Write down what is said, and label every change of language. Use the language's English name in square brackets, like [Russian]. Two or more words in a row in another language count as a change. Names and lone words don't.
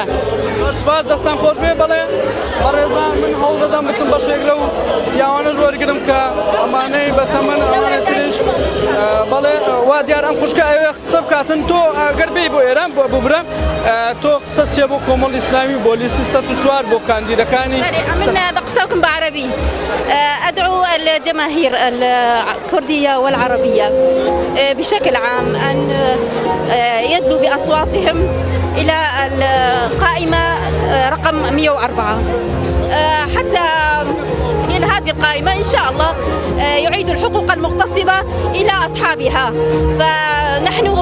[Central Kurdish] سپاس دەستان خۆش بێ بەڵێ بەڕێزان من هەوڵ دەدەم بچم بەشێک لەو پیاوانەش وەرگرم کە ئەمانەی بە تەمەن ئەوانە تریش بەڵێ وا دیار ئەم خوشکە ئەوێ قسە بکاتن تۆ ئەگەر بێی بۆ ئێران بۆ ببرە تۆ قسە چێ بۆ کۆمەڵ ئیسلامی بۆ لیستی 104 بۆ کاندیدەکانی [Arabic] من بقصاكم بعربي أدعو الجماهير الكردية والعربية بشكل عام أن يدلوا بأصواتهم إلى القائمة رقم 104 حتى من هذه القائمة إن شاء الله يعيد الحقوق المغتصبة إلى أصحابها فنحن